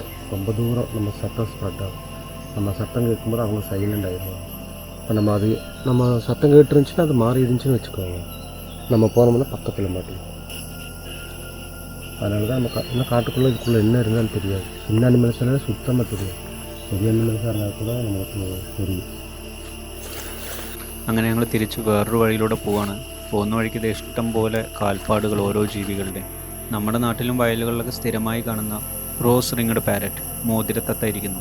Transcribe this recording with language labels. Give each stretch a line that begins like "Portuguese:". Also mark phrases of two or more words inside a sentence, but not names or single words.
Tamil: ரொம்ப தூரம் நம்ம சத்தம் ஸ்ப்ரெட் ஆகும். நம்ம சத்தம் கேட்கும்போது அவங்க சைலண்ட் ஆகிடுவோம். இப்போ நம்ம சத்தம் கேட்டுருந்துச்சுன்னா அது மாறி இருந்துச்சுன்னு வச்சுக்கோங்க, நம்ம போனோம்னா பக்கத்தில் மாட்டோம். அதனால தான் நம்ம இன்னும் காட்டுக்குள்ளே இதுக்குள்ளே என்ன இருந்தாலும் தெரியாது. சின்ன அனிமல்ஸ்னால சுத்தமாக தெரியும். பெரிய அனிமல்ஸாக இருந்தால் கூட നമുക്ക് தெரியும்.
Malayalam: അങ്ങനെ ഞങ്ങൾ തിരിച്ച് വേറൊരു വഴിയിലൂടെ പോവാണ്. പോകുന്ന വഴിക്ക് ഇത് ഇഷ്ടം പോലെ കാൽപ്പാടുകൾ ഓരോ ജീവികളുടെ. നമ്മുടെ നാട്ടിലും വയലുകളിലൊക്കെ സ്ഥിരമായി കാണുന്ന
English: rose ringed parrot
Malayalam: മോതിരത്തത്തായിരിക്കുന്നു.